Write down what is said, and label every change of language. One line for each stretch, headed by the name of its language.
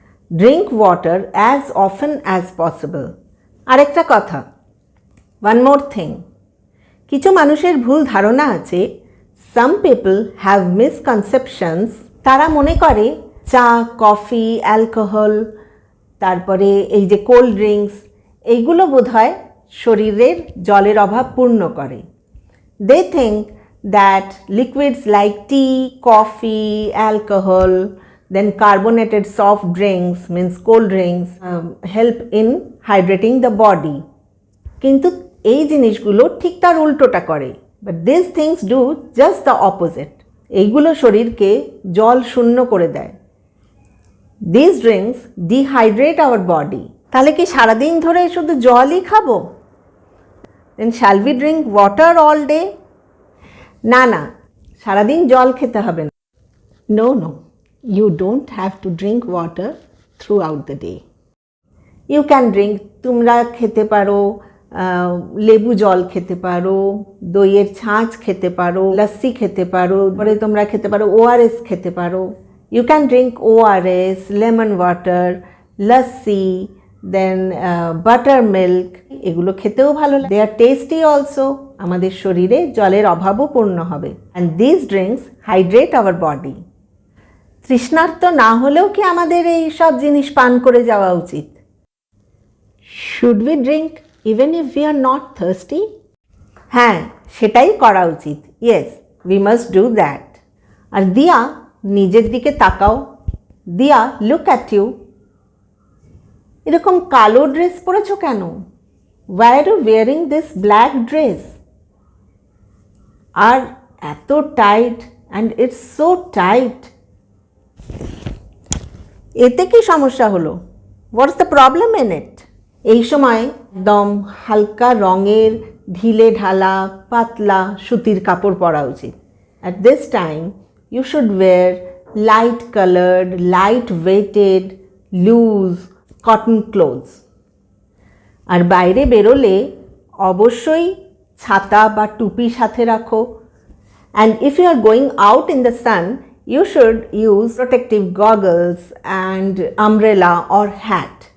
English: Drink water as often as possible.
Bangla: আরেকটা কথা,
English: one more thing,
Bangla: কিছু মানুষের ভুল ধারণা আছে।
English: Some people have misconceptions.
Bangla: তারা মনে করে চা, কফি, অ্যালকোহল, তারপরে এই যে কোল্ড ড্রিঙ্কস, এইগুলো বোধহয় শরীরের জলের অভাব পূর্ণ করে।
English: They think that liquids like tea, coffee, alcohol, Then carbonated soft drinks means cold drinks help in hydrating the body.
Bangla: কিন্তু এই জিনিসগুলো ঠিক তার উল্টোটা করে,
English: but these things do just the opposite.
Bangla: এইগুলো শরীরকে জল শূন্য করে দেয়।
English: These drinks dehydrate our body.
Bangla: তাহলে কি সারাদিন ধরে শুধু জলই খাবো?
English: Then shall we drink water all day?
Bangla: না না, সারাদিন জল খেতে হবে না।
English: No, no, you don't have to drink water throughout the day. You can drink,
Bangla: তোমরা খেতে পারো লেবু জল খেতে পারো, দইয়ের ছাঁচ খেতে পারো, লস্যি খেতে পারো, পরে তোমরা খেতে পারো ORS খেতে পারো।
English: You can drink ORS, lemon water, lassi, then buttermilk.
Bangla: এগুলো খেতেও ভালো লাগে।
English: They are tasty also.
Bangla: আমাদের শরীরে জলের অভাবও পূর্ণ হবে।
English: And these drinks hydrate our body.
Bangla: তৃষ্ণার্ত না হলেও কি আমাদের এই সব জিনিস পান করে যাওয়া উচিত?
English: Should we drink even if we are not thirsty?
Bangla: হ্যাঁ, সেটাই করা উচিত।
English: Yes, we must do that.
Bangla: আর দিয়া, নিজের দিকে তাকাও। দিয়া,
English: look at you.
Bangla: এরকম কালো ড্রেস পরেছো কেন?
English: Why are you wearing this black dress?
Bangla: আর এত tight,
English: and it's so tight.
Bangla: এতে কি সমস্যা হলো?
English: What's the problem in it?
Bangla: এই সময় একদম হালকা রঙের ঢিলে ঢালা পাতলা সুতির কাপড় পরা উচিত।
English: At this time you should wear light colored, light weighted, loose cotton clothes.
Bangla: আর বাইরে বেরোলে অবশ্যই ছাতা বা টুপি সাথে রাখো।
English: And if you are going out in the sun, you should use protective goggles and umbrella or hat.